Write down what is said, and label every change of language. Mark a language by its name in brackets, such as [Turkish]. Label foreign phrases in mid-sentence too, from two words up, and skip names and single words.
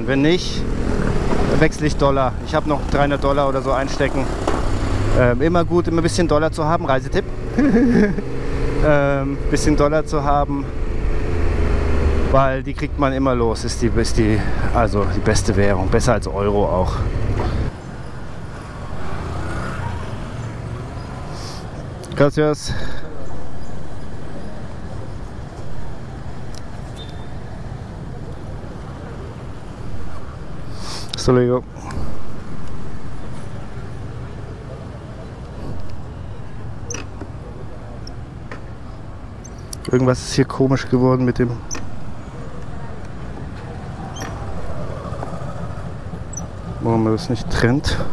[German] Wenn nicht, wechsle ich Dollar. Ich habe noch 300 Dollar oder so einstecken. Immer gut, immer ein bisschen Dollar zu haben, Reisetipp. Bisschen Dollar zu haben, weil die kriegt man immer los. Ist die beste Währung, besser als Euro auch. [Spanish] Gracias. Hasta luego. [German] Irgendwas ist hier komisch geworden mit dem. Warum man das nicht trennt.